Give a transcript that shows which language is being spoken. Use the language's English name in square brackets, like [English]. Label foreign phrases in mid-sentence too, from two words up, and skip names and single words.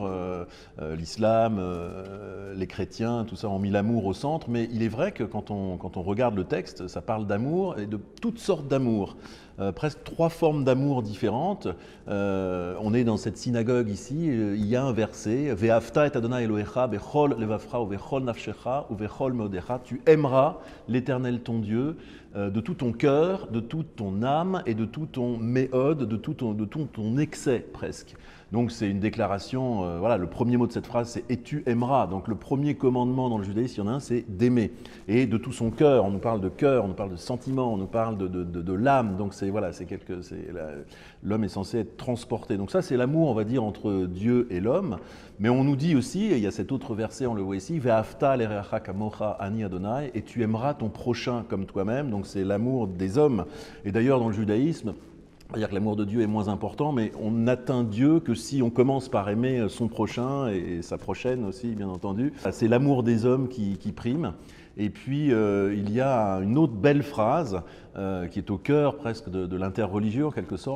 [French] L'islam, les chrétiens, tout ça ont mis l'amour au centre. Mais il est vrai que quand on regarde le texte, ça parle d'amour et de toutes sortes d'amour. Presque 3 formes d'amour différentes. On est dans cette synagogue ici, il y a un verset, [Hebrew] ואהבת את יהוה אלהיך בכל לבבך ו בכל נפשך ו בכל מאדך. [French] Tu aimeras l'Éternel ton Dieu de tout ton cœur, de toute ton âme et de tout ton méode, de tout ton excès presque. Donc c'est une déclaration, voilà, le premier mot de cette phrase c'est « et tu aimeras ». Donc le premier commandement dans le judaïsme, il y en a un, c'est d'aimer. Et de tout son cœur, on nous parle de cœur, on nous parle de sentiment, on nous parle de l'âme. Donc c'est voilà, l'homme est censé être transporté. Donc ça c'est l'amour, on va dire, entre Dieu et l'homme. Mais on nous dit aussi, et il y a cet autre verset, on le voit ici, « [Hebrew] ואהבת לרעך כמוך אני יהוה [French] » et tu aimeras ton prochain comme toi-même. Donc c'est l'amour des hommes. Et d'ailleurs dans le judaïsme, c'est-à-dire que l'amour de Dieu est moins important, mais on n'atteint Dieu que si on commence par aimer son prochain et sa prochaine aussi, bien entendu. C'est l'amour des hommes qui prime. Et puis, il y a une autre belle phrase qui est au cœur presque de l'interreligieux, en quelque sorte.